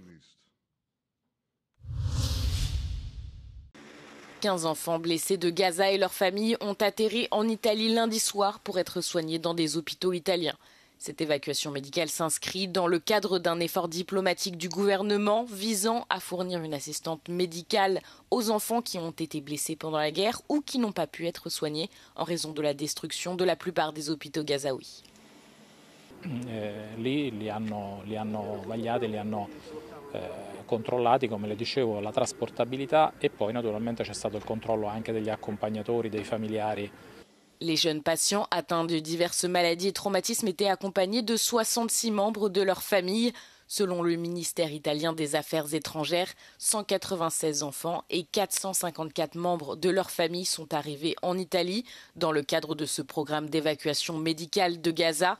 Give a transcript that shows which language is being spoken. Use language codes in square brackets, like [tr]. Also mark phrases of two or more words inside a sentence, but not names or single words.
[fr] 15 enfants blessés de Gaza et leurs familles ont atterri en Italie lundi soir pour être soignés dans des hôpitaux italiens. Cette évacuation médicale s'inscrit dans le cadre d'un effort diplomatique du gouvernement visant à fournir une assistance médicale aux enfants qui ont été blessés pendant la guerre ou qui n'ont pas pu être soignés en raison de la destruction de la plupart des hôpitaux gazaouis. [it] Lì li hanno vagliati, li hanno controllati, come le dicevo, la trasportabilità e poi naturalmente c'è stato il controllo anche degli accompagnatori, dei familiari. [fr] Les jeunes patients atteints de diverses maladies et traumatismes étaient accompagnés de 66 membres de leur famille. Selon le ministère italien des Affaires étrangères, 196 enfants et 454 membres de leur famille sont arrivés en Italie dans le cadre de ce programme d'évacuation médicale de Gaza.